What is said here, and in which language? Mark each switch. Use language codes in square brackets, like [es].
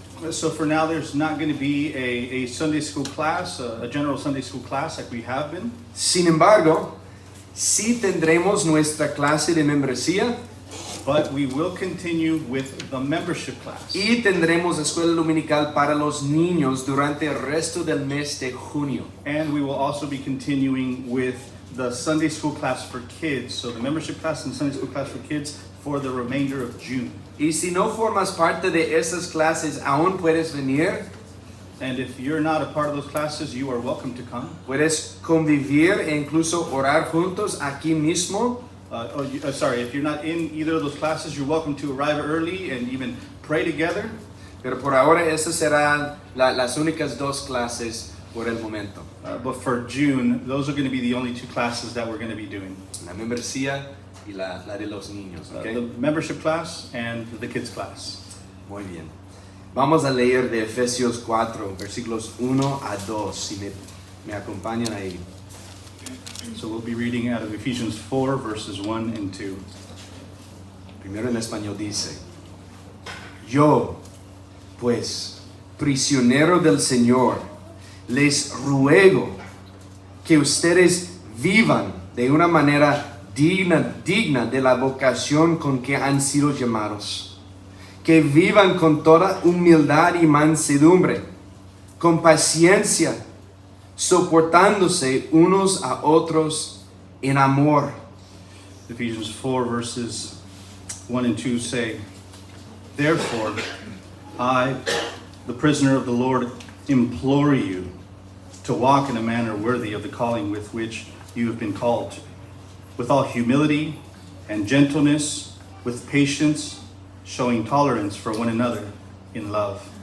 [en] So for now, there's not going to be a Sunday school class, a general Sunday school class like we have been. [es] Sin embargo, sí tendremos nuestra clase de membresía. [en] But we will continue with the membership class. [es] Y tendremos escuela dominical para los niños durante el resto del mes de junio. [en] And we will also be continuing with the Sunday school class for kids. So the membership class and Sunday school class for kids for the remainder of June. [es] Y si no formas parte de esas clases, aún puedes venir. [en] And if you're not a part of those classes, you are welcome to come. [es] Puedes convivir e incluso orar juntos aquí mismo. [en] If you're not in either of those classes, you're welcome to arrive early and even pray together. [es] Pero por ahora esas serán las únicas dos clases por el momento. [en] But for June, those are going to be the only two classes that we're going to be doing. [es] La membresía y la de los niños. [en] ¿Okay? The membership class and the kids class. [es] Muy bien. Vamos a leer de Efesios 4, versículos 1 a 2, si me acompañan ahí. [en] So we'll be reading out of Ephesians 4, verses 1 and 2. [es] Primero en español dice: Yo, pues, prisionero del Señor, les ruego que ustedes vivan de una manera digna de la vocación con que han sido llamados. Que vivan con toda humildad y mansedumbre, con paciencia, soportándose unos a otros en amor. [en] Ephesians 4, verses 1 and 2 say, "Therefore, I, the prisoner of the Lord, implore you to walk in a manner worthy of the calling with which you have been called, with all humility and gentleness, with patience, showing tolerance for one another in love."